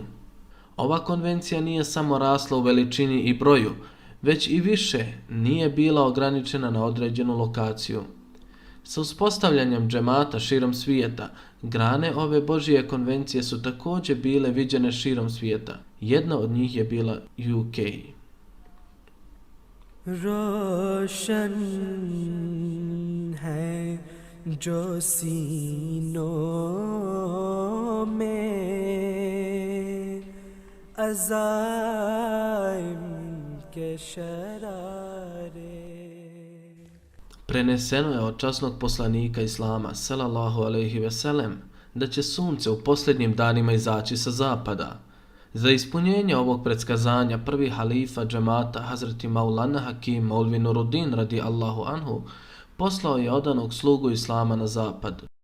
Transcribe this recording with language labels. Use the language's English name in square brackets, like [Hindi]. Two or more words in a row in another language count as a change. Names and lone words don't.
[Bosnian] Ova konvencija nije samo rasla u veličini i broju, već i više nije bila ograničena na određenu lokaciju. Sa uspostavljanjem džemata širom svijeta, grane ove Božje konvencije su također bile viđene širom svijeta. Jedna od njih je bila UK. [Urdu] روشن ہے جو سینوں میں عزائم کے شرارے. [Bosnian] Preneseno je od časnog poslanika Islama, [Arabic] صلى الله عليه وسلم, [Bosnian] da će sunce u posljednjim danima izaći sa zapada. Za ispunjenje ovog predskazanja prvi halifa džemata, Hazreti Maulana Hakim Maulvi Nuruddin [Arabic] رضي الله عنه, [Bosnian] poslao je odanog slugu Islama na zapad.